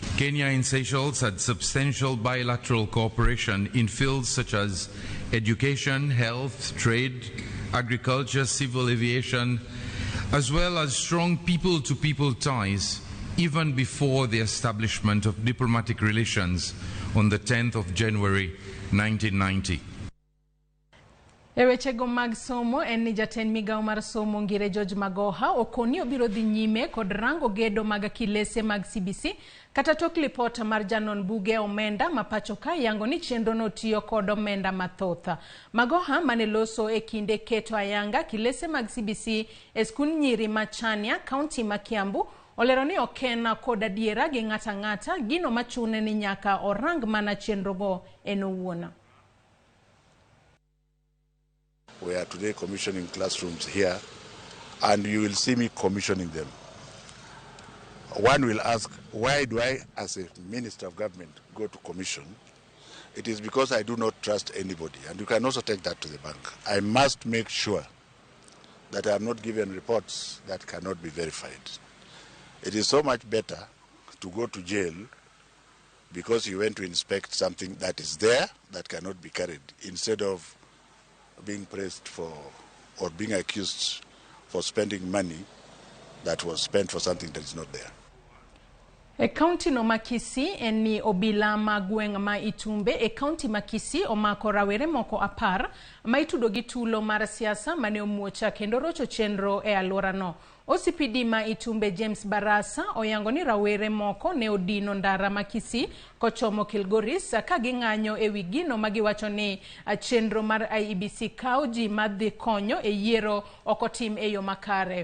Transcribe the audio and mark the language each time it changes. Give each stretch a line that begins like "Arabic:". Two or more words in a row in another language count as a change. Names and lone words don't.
English: Kenya and Seychelles had substantial bilateral cooperation in fields such as education, health, trade, agriculture, civil aviation, as well as strong people-to-people ties, even before the establishment of diplomatic relations on the 10th of January 1990.
Luo (Kenya and Tanzania): Weche go mag somo en ni jatend migao mar somo Ngire George Magoha okoni obiro dhi nyime kod rango gedo mag kilese mag CBC kata tok lipot mar janon buge omenda mapacho ka yango ni chenro no tiyo kod omenda mathotha. Magoha mane loso e kinde keto ayanga kilese mag CBC e skul nyiri machania county ma Kiambu olero ni okena kod adiera gi ng'ata gino machune ni nyaka orang mana chenro go en owuon.
English: We are today commissioning classrooms here, and you will see me commissioning them. One will ask, why do I, as a minister of government, go to commission? It is because I do not trust anybody, and you can also take that to the bank. I must make sure that I am not given reports that cannot be verified. It is so much better to go to jail because you went to inspect something that is there that cannot be carried, instead of being praised for or being accused for spending money that was spent for something that is not there.
Luo (Kenya and Tanzania): E county no Makisi eni obila magweng ma Itumbe e county Makisi omako rawere moko 10 ma itudo gi tulo mar siasa mane omuocha kendo rocho chenro e alwora no. OCPD ma Itumbe James Barasa oyango ni rawere moko ne odino ndara Makisi kochomo Kilgoris ka ging'anyo e wi gino magiwacho ni chenro mar IEBC kauji madhi konyo e yiero okotim e yo makare.